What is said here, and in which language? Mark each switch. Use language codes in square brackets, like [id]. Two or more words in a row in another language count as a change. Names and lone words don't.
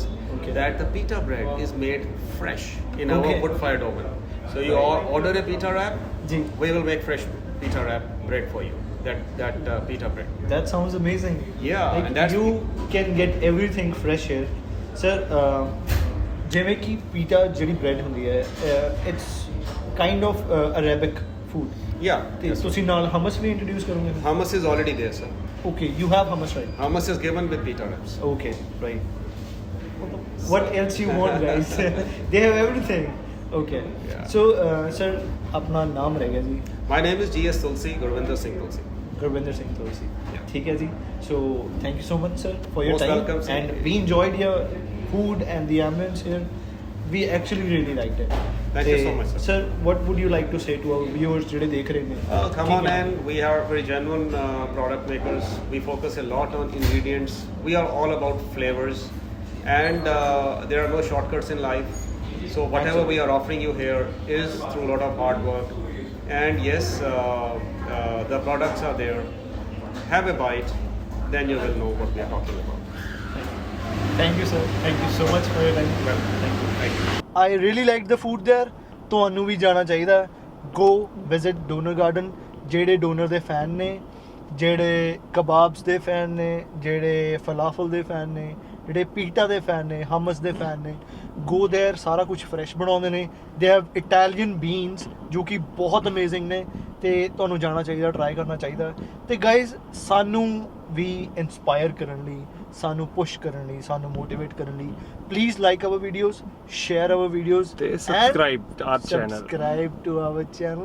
[en] Okay. that the pita bread is made fresh in our Okay. wood-fired oven. So you order a pita wrap, [pa] Ji. [en] we will make fresh pita wrap bread for you. That pita bread. That sounds amazing. Yeah, Like, and that's- you can get everything fresh here. Sir, [pa] ਜਿਵੇਂ ਕਿ ਪੀਟਾ ਜਿਹੜੀ ਬ੍ਰੈਡ ਹੁੰਦੀ ਹੈ [en] it's kind of Arabic food Yeah. [pa] ਤੇ [en] Yes. [pa] ਤੁਸੀਂ ਨਾਲ ਹਮਸ ਵੀ ਇੰਟਰੋਡਿਊਸ ਕਰੋਗੇ [en] Hummus is already there, sir. okay you have hummus right Hummus is given with pita wraps. Okay, right. What else you want, guys? They have everything. Okay. Yeah. So, [hi] sir, अपना नाम रह गया जी [en] My name is G.S. Tulsi, Gurvinder Singh Tulsi. गुरविंदर सिंह तुलसी Yeah. [hi] ठीक है जी [en] so thank you so much sir for your Most time welcome, sir. and we enjoyed your food and the ambience here we actually really liked it Thank you so much, sir. sir what would you like to say to our viewers [pa] ਜਿਹੜੇ ਦੇਖ ਰਹੇ ਨੇ [en] Come on in. We are very genuine product makers. We focus a lot on ingredients. We are all about flavors, and there are no shortcuts in life. So whatever we are offering you here is through a lot of hard work. And yes, the products are there. Have a bite, then you will know what we are talking about. thank you sir thank you so much for your time Well, thank you thank you. I really liked the food there. [pa] ਤੁਹਾਨੂੰ ਵੀ ਜਾਣਾ ਚਾਹੀਦਾ [en] go visit Doner Garden [pa] ਜਿਹੜੇ ਡੋਨਰ ਦੇ ਫੈਨ ਨੇ ਜਿਹੜੇ ਕਬਾਬਸ ਦੇ ਫੈਨ ਨੇ ਜਿਹੜੇ ਫਲਾਫਲ ਦੇ ਫੈਨ ਨੇ ਜਿਹੜੇ ਪੀਟਾ ਦੇ ਫੈਨ ਨੇ ਹਮਸ ਦੇ ਫੈਨ ਨੇ [en] go there [pa] ਸਾਰਾ ਕੁਝ ਫਰੈਸ਼ ਬਣਾਉਂਦੇ ਨੇ [en] they have Italian beans [pa] ਜੋ ਕਿ ਬਹੁਤ ਅਮੇਜ਼ਿੰਗ ਨੇ ਤੇ ਤੁਹਾਨੂੰ ਜਾਣਾ ਚਾਹੀਦਾ ਟਰਾਈ ਕਰਨਾ ਚਾਹੀਦਾ ਤੇ ਗਾਇਜ਼ ਸਾਨੂੰ ਵੀ ਇਨਸਪਾਇਰ ਕਰਨ ਲਈ ਸਾਨੂੰ ਪੁਸ਼ ਕਰਨ ਲਈ ਸਾਨੂੰ ਮੋਟੀਵੇਟ ਕਰਨ ਲਈ [en] please like our videos share our videos ਤੇ subscribe our channel. subscribe to our channel